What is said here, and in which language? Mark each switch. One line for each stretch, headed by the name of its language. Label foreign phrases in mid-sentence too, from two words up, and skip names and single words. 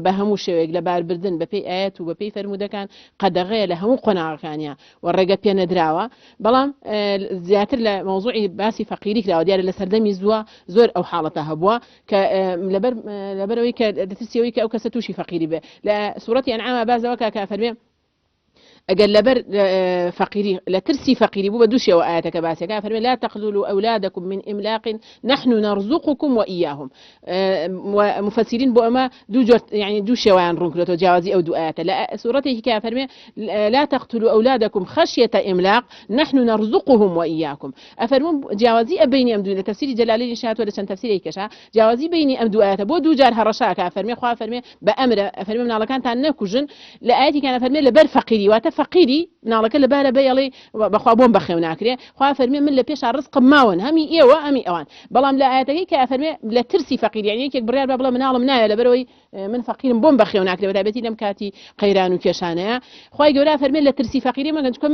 Central Kurdish: بە هەموو شێوەیەک لە باربردن بەپێی ئاەت و بەپێی فەرمودەکان قەدەغەیە لە هەموو قۆناغەکانیە و ڕێگە پێ نەدراوە بەڵام زیاتر لە مەوزوعی باسی فەقیری کراوە دیارە لە سەردەمی زووە زۆر ئەو حاڵەتە هەبووە کە لەبەرەوەی کە دەترسیەوەی کە ئەو کەسە تووشی فەقیری بێ لە سوورەتی ئەنعام بازەوە کە فەرمێ ئەگەر لەبەر فەقیری لە ترسی فەقیری بوو بە دووشەوە ئاەتەکە باسیەکە فەرمێ
Arabic: لا تقتلوا أولادكم من إملاق نحن نرزقكم وإياهم
Central Kurdish: ومفسرين بۆ ئەمە يعني دوو شێوەیان ڕوون کردێتەوە جیاوازی ئەو دوو ئاەتە لە سوورەتێکی کە فەرمێ
Arabic: لا تقتلوا أولادكم خشية إملاق نحن نرزقهم وإياكم
Central Kurdish: ئەفەرمون جیاوازی ئەبینی ئەم دوو لە تەفسیری جەلالین شاتوە لە چەند تەفسیرێکی کەشا جیاوازی بینی ئەم دوو ئاەتە بۆ دوو جار هەڕەشاکە فەرمێ خوا فەرمێ بە ئەمرە فەرمێ مناڵەکانتان نەکوژن لە ئاەتی کە فەرمێ لەبەر فەقیری واتە فەقیری ناڵەکە لەبارە بەیەڵێ بەخوا بۆم بەخێو ناکرێ خوا فەرمێ من لە پێشا ڕزقم ماون هەمی ئێوە ئەمی ئەوان بەڵام لە ئاەتەکەی کە فەرمێ لە ترسی فەقیر یعنی یەکێک بڕیار بە بڵێ مناڵم نایە لەبەرەوەی من فەقیرم بۆم بەخێو ناکرێ بەتایبەتی لەم کاتی قەیران و کێشانەیە خوای گەورە فەرمێ لە ترسی فەقیری مەگەن چکە